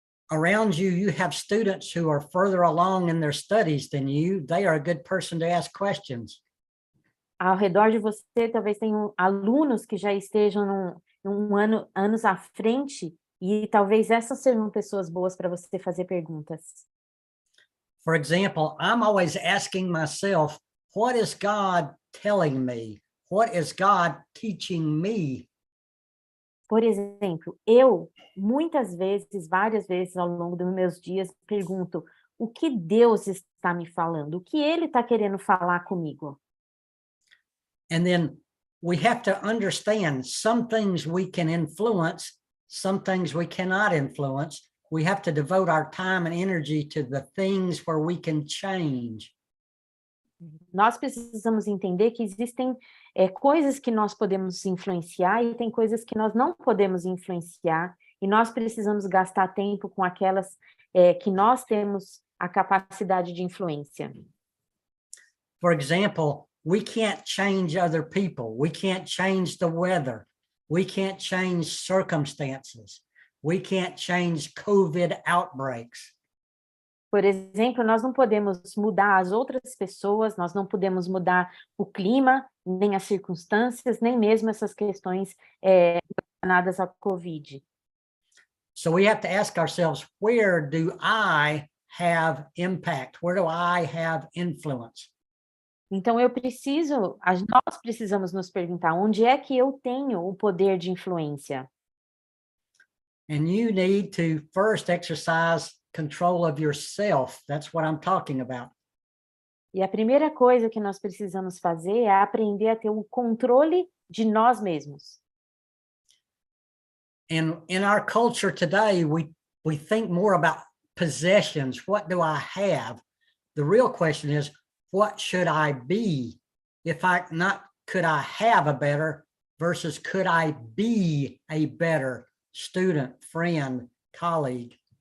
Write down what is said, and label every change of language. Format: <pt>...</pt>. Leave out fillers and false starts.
<en>around you, you have students who are further along in their studies than you. They are a good person to ask questions.</en> <pt>Ao redor de você, talvez tenham alunos que já estejam anos à frente, e talvez essas sejam pessoas boas para você fazer perguntas.</pt> <en>For example, I'm always asking myself, what is God telling me? What is God teaching me?</en> <pt>Por exemplo, eu, muitas vezes, várias vezes ao longo dos meus dias, pergunto, o que Deus está me falando? O que Ele está querendo falar comigo?</pt> <en>And then we have to understand some things we can influence, some things we cannot influence. We have to devote our time and energy to the things where we can change.</en> <pt>Nós precisamos entender que existem coisas que nós podemos influenciar e tem coisas que nós não podemos influenciar, e nós precisamos gastar tempo com aquelas que nós temos a capacidade de influência.</pt> <en>For example, we can't change other people. We can't change the weather. We can't change circumstances. We can't change COVID outbreaks.</en> <pt>Por exemplo, nós não podemos mudar as outras pessoas, nós não podemos mudar o clima, nem as circunstâncias, nem mesmo essas questões relacionadas à Covid.</pt> <en>So we have to ask ourselves, where do I have impact? Where do I have influence?</en> <pt>Então, nós precisamos nos perguntar, onde é que eu tenho o poder de influência?</pt> <en>And you need to first exercise control of yourself. That's what I'm talking about.</en> <pt>E a primeira coisa que nós precisamos fazer é aprender a ter o controle de nós mesmos.</pt> <en>And in our culture today, we think more about possessions. What do I have? The real question is, what should I be? Could I have a better versus could I be a better student, friend, colleague?</en>